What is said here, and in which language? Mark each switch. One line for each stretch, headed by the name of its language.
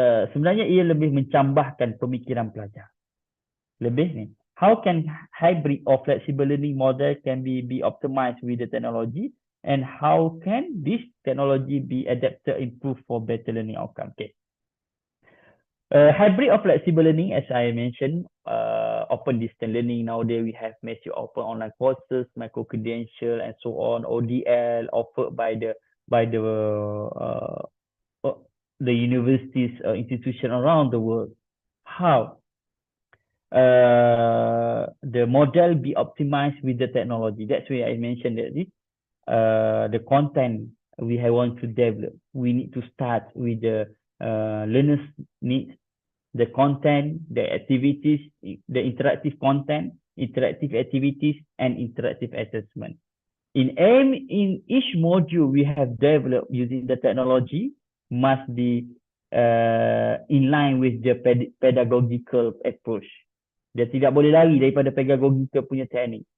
Malay: Sebenarnya ia lebih mencambahkan pemikiran pelajar. Lebih ni.
English: How can hybrid or flexible learning model can be optimized with the technology, and how can this technology be adapted, improved for better learning outcome? Okay. Hybrid or flexible learning, as I mentioned, open distance learning. Nowadays we have massive open online courses, micro credential, and so on. ODL offered by the universities, institutions around the world. How the model be optimized with the technology? That's why I mentioned that this the content we want to develop. We need to start with the learners needs, the content, the activities, the interactive content, interactive activities, and interactive assessment. In each module we have developed using the technology must be in line with the pedagogical approach.
Malay: Dia tidak boleh lari daripada pedagogical punya teknik.